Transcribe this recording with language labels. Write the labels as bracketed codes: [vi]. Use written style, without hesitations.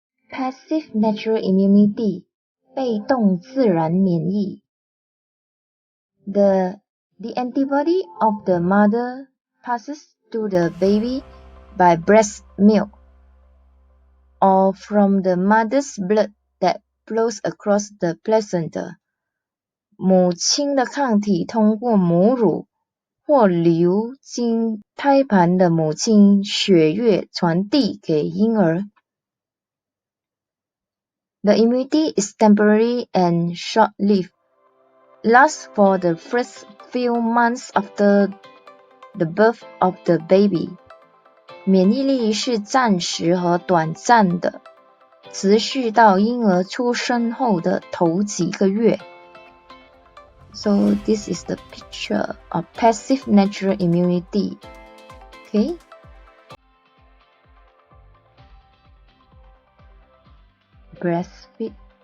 [en] Passive natural immunity, [zh] 被动自然免疫。 [en] The antibody of the mother passes to the baby by breast milk or from the mother's blood that flows across the placenta. [zh] 母亲的抗体通过母乳或流经胎盘的母亲血液传递给婴儿。 [en] The immunity is temporary and short-lived. Lasts for the first few months after the birth of the baby. [zh] 免疫力是暂时和短暂的，持续到婴儿出生后的头几个月。 [en] So this is the picture of passive natural immunity. Okay? Breastfeed.